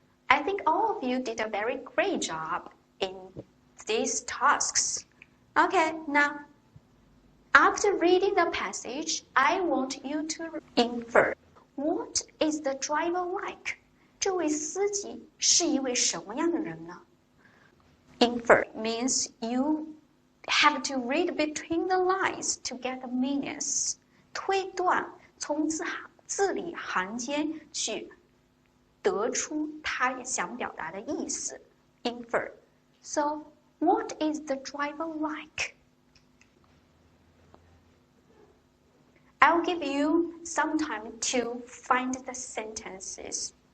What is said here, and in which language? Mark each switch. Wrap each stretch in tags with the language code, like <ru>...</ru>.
<en>I think all of you did a very great job in these tasks. Okay, now, after reading the passage, I want you to infer. What is the driver like?</en> <zh>这位司机是一位什么样的人呢？</zh> <en>Infer means you have to read between the lines to get the meanings.</en> <zh>推断，从字里行间去得出他想表达的意思。</zh> <en>Infer. So, what is the driver like? I'll give you some time to find the sentences.</en>